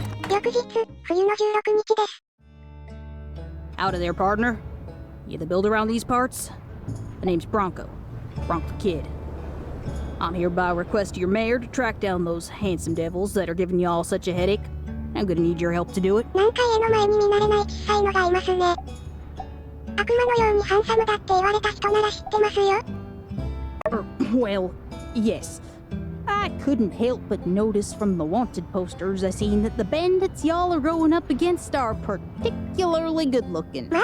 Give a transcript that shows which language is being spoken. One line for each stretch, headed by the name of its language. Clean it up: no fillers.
Japanese: 翌日、冬の16日です。
English: Out of there, partner. You the builder around these parts? My name's Bronco. Bronco Kid. I'm here by request of your mayor to track down those handsome devils that are giving you all such a headache. I'm gonna need your help to do it.
Japanese: なんか家の前に見慣れない小さいのがいますね。悪魔のようにハンサムだって言われた人なら知ってますよ。
English: Well, yes. I couldn't help but notice from the wanted posters I seen that the bandits y'all are going up against are particularly good looking.